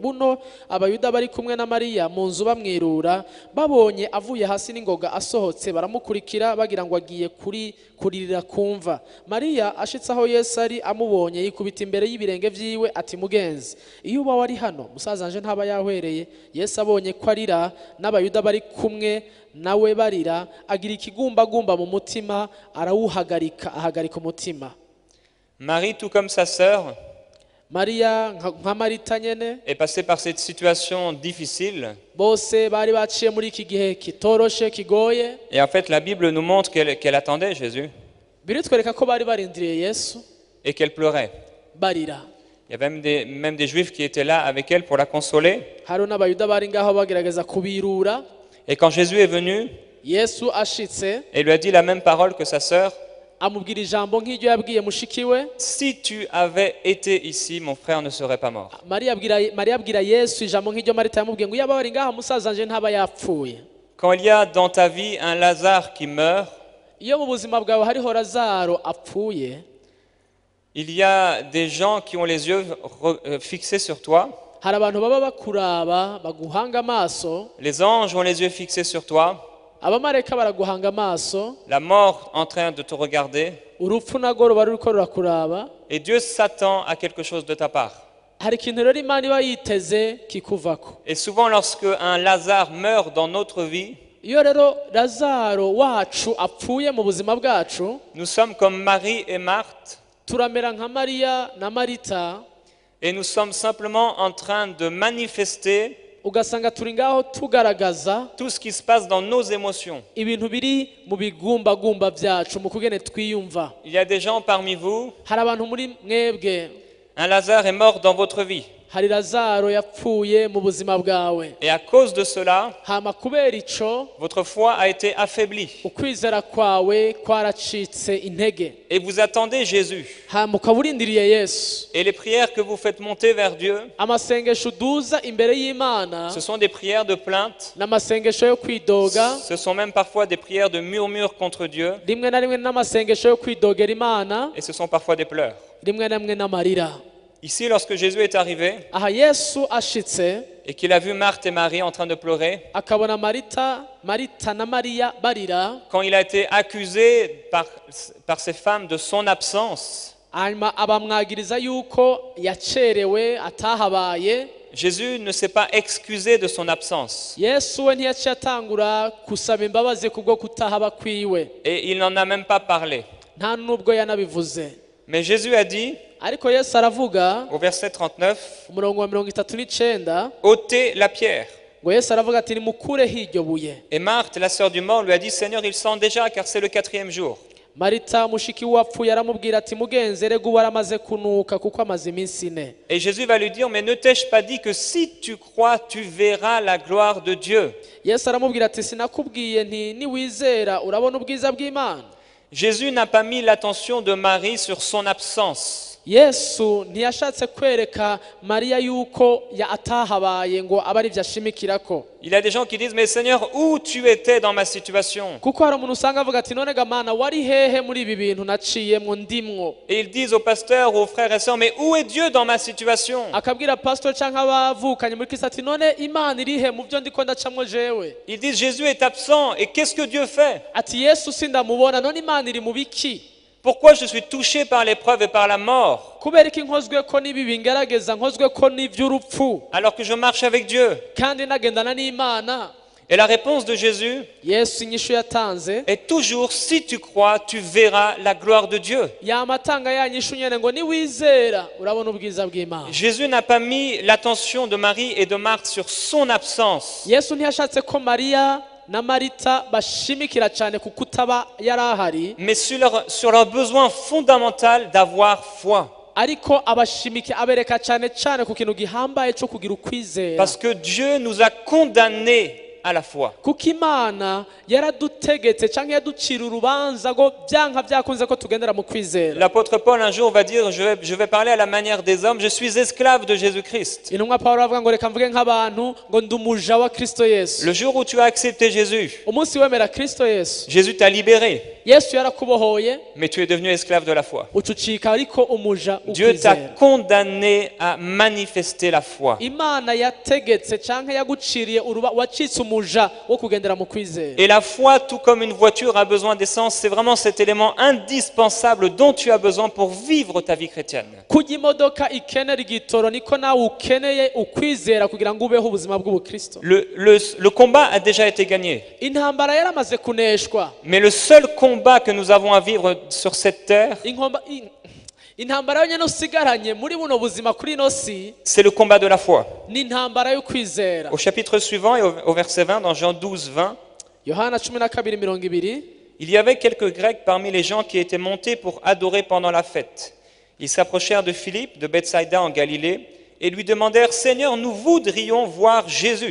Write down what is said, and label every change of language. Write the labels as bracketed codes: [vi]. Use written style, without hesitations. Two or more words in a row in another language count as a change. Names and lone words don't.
[rn] Buno abayuda bari kumwe na Mariya mu nzu bamwirura, babonye avuye hasi n'ingoga asohotse, baramukurikira bagira ngo agiye kuririra kumva. Mariya ashitse aho Yesu ari amubonye, yikubita imbere y'ibirenge vyiwe ati mugenzi, iyo uba wari hano musazanje ntaba yahwereye. Yesu abonye ko arira n'abayuda bari kumwe nawe barira, agira ikigumbagumba mu mutima, ahagarika umutima. [fr] Marie, tout comme sa sœur, [rn] mariya nka marita nyene [fr] est passée par cette situation difficile. [rn] bose bari baciye muri iki gihe kitoroshe kigoye. [fr] Et en fait, la Bible nous montre qu'elle attendait Jésus [rn] biritwereka ko bari barindiriye Yesu [fr] et qu'elle pleurait. [rn] barira. [fr] Il y avait même des Juifs qui étaient là avec elle pour la consoler. [rn] hariho n'abayuda bari ngaho bagerageza kubirura. [fr] Et quand Jésus est venu, [rn] Yesu ashitse [fr] il lui a dit la même parole que sa sœur. [rn] amubwira ijambo nk'iryo yabwiye mushiki we. [fr] Si tu avais été ici, mon frère ne serait pas mort. [rn] Mariya abwira Yesu ijambo nk'iryo Marita yamubwiye ngo iyo aba wari ngaha musaza wanje ntaba yapfuye. [fr] Quand il y a dans ta vie un Lazare qui meurt, [rn] iyo mu buzima bwawe hariho Lazaro apfuye, [fr] il y a des gens qui ont les yeux fixés sur toi. [rn] hari abantu baba bakuraba baguhanga amaso. [fr] Les anges ont les yeux fixés sur toi. [rn] abamarayika baraguhanga amaso. [fr] La mort en train de te regarder. [rn] urupfu narwo ruba ruriko rurakuraba. [fr] Et Dieu s'attend à quelque chose de ta part. [rn] hari ikintu rero Imana iba yiteze kikuvako. [fr] Et souvent lorsque un Lazare meurt dans notre vie, [rn] iyo rero Lazaro wacu apfuye mu buzima bwacu, [fr] nous sommes comme Marie et Marthe. [rn] turamera nka Mariya na Marita. [fr] Et nous sommes simplement en train de manifester [rn] ugasanga turi ngaho tugaragaza [fr] tout ce qui se passe dans nos émotions. [rn] ibintu biri mu bigumbagumba byacu mu kugene twiyumva. [fr] Il y a des gens parmi vous, [rn] hari abantu muri mwebwe, [fr] un Lazare est mort dans votre vie. [rn] hari Lazaro yapfuye mu buzima bwawe. [fr] Et à cause de cela, [rn] hama kubera ico [fr] votre foi a été affaiblie. [rn] ukwizera kwawe kwaracitse intege. [fr] Et vous attendez Jésus. [rn] hama ukaba urindiriye Yesu. [fr] Et les prières que vous faites monter vers Dieu, [rn] amasengesho uduza imbere y'Imana [fr] ce sont des prières de plainte. [rn] n'amasengesho yo kwidoga. [fr] Ce sont même parfois des prières de murmure contre Dieu. [rn] rimwe na rimwe n'amasengesho yo kwidogera Imana. [fr] Et ce sont parfois des pleurs. [rn] rimwe na rimwe n'amarira. [fr] Ici, lorsque Jésus est arrivé [rn] aha Yesu ashitse [fr] et qu'il a vu Marthe et Marie en train de pleurer, [rn] akabona Marita na Mariya barira, [fr] quand il a été accusé par ces femmes de son absence, [rn] hanyuma abamwagiriza yuko yacerewe atahabaye, [fr] Jésus ne s'est pas excusé de son absence. [rn] Yesu we ntiyaciye atangura kusaba imbabazi kubwo kutahaba kwiwe, [fr] Et il n'en a même pas parlé. [rn] nta nubwo yanabivuze. [fr] Mais Jésus a dit, [rn] ariko Yesu aravuga [fr] au verset 39, [rn] umurongo wa 39, [fr] ôtez la pierre. [rn] ngo Yesu aravuga ati nimukureho iryo buye. [fr] Et Marthe, la sœur du mort, lui a dit, Seigneur, il sent déjà car c'est le 4e jour. [rn] Marita mushiki wapfuye aramubwira ati mugenzi rega ubu aramaze kunuka kuko amaze iminsi ine. [fr] Et Jésus va lui dire, mais ne t'ai-je pas dit que si tu crois, tu verras la gloire de Dieu. [rn] Yesu aramubwira ati sinakubwiye nti niwizera urabona ubwiza bw'Imana. [fr] Jésus n'a pas mis l'attention de Marie sur son absence. [rn] Yesu ntiyashatse kwereka Mariya yuko atahabaye ngo abe ari byo ashimikirako. [fr] Il y a des gens qui disent, mais Seigneur, où tu étais dans ma situation? [rn] kuko hari umuntu usanga avuga ati none gamana wari hehe muri ibi bintu naciyemwo ndimwo. [fr] Et ils disent aux pasteurs, aux frères et sœurs, mais où est Dieu dans ma situation? [rn] akabwira pastor cyangwa abavukanye muri Kristo ati none Imana irihe mu byo ndiko ndacamwo jewe. [fr] Ils disent, Jésus est absent, et qu'est-ce que Dieu fait? [rn] ati Yesu sindamubona none Imana iri mu biki. [fr] Pourquoi je suis touché par l'épreuve et par la mort, [rn] kubera iki nkozwe ko n'ibi bingerageza nkozwe ko n'iby'urupfu [fr] alors que je marche avec Dieu? [rn] kandi nagendana n'Imana. [fr] Et la réponse de Jésus [rn] Yesu inyishu yatanze [fr] est toujours, si tu crois, tu verras la gloire de Dieu. [rn] yamatanga yanyishu nyene ngo niwizera urabona ubwiza bw'Imana. [fr] Jésus n'a pas mis l'attention de Marie et de Marthe sur son absence, [rn] Yesu ntiyashatse ko Mariya na Marita bashimikira cyane kuko utaba yarahari, [fr] mais sur leur besoin fondamental d'avoir foi. [rn] ariko abashimike abereka cyane cyane ku kintu gihambaye cyo kugira ukwizera. [fr] Parce que Dieu nous a condamnés à la foi. [rn] kuko Imana yaradutegetse cyangwa yaducira urubanza ngo byanka byakunze ko tugendera mu kwizera. [fr] L'apôtre Paul un jour va dire, je vais parler à la manière des hommes, je suis esclave de Jésus-Christ. [rn] intumwa Pawulo avuga ngo reka mvuge nk'abantu ngo ndi umuja wa Kristo Yesu. [fr] Le jour où tu as accepté Jésus, [rn] umunsi wemera Kristo Yesu, [fr] Jésus t'a libéré, [rn] Yesu yarakubohoye [fr] mais tu es devenu esclave de la foi. [rn] ucucika ariko umuja [fr] Dieu t'a [rn] ukwizera. [fr] condamné à manifester la foi. [rn] Imana yategetse cyangwa yaguciriye wacitse umuja wo kugendera mu kwizera. [fr] Et la foi, tout comme une voiture a besoin d'essence, c'est vraiment cet élément indispensable dont tu as besoin pour vivre ta vie chrétienne. [rn] kujya imodoka ikenera igitoro niko nawe ukeneye ukwizera kugira ngo ubeho ubuzima bw'ubukristo. [fr] Le combat a déjà été gagné. [rn] intambara yaramaze kuneshwa. [fr] Mais le seul combat que nous avons à vivre sur cette terre, [rn] intambara yonyine usigaranye muri buno buzima kuri ino si [fr] c'est le combat de la foi. [rn] ni intambara yo kwizera. [fr] Au chapitre suivant et au verset 20, dans Jean 12, 20, [rn] Yohana 12:20. [fr] il y avait quelques Grecs parmi les gens qui étaient montés pour adorer pendant la fête. Ils s'approchèrent de Philippe, de Bethsaïda en Galilée, et lui demandèrent « Seigneur, nous voudrions voir Jésus ».